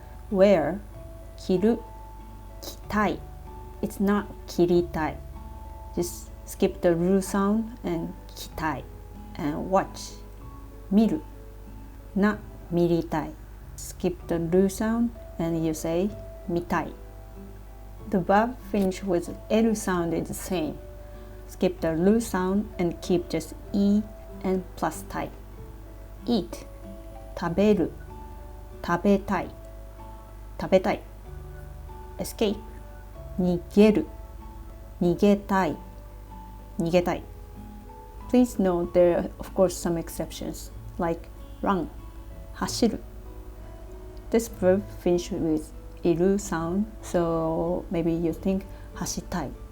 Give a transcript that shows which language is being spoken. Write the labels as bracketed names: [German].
[Japanese] Wear, 着る、着たい. [English] It's not 着りたい. Just skip the る sound and 着たい. [Japanese] And watch, 見る、な、見りたい. [English] Skip the る sound and you say 見たい. The verb finish with る sound is the same. Skip the る sound and keep just E and plus たい. [Japanese] Eat, 食べる、食べたい、食べたい。 [English] Escape, [Japanese] 逃げる、逃げたい、逃げたい。 [English] Please note there are of course some exceptions, like run, 走る.This verb finishes with iru sound, so maybe you think 走りたい.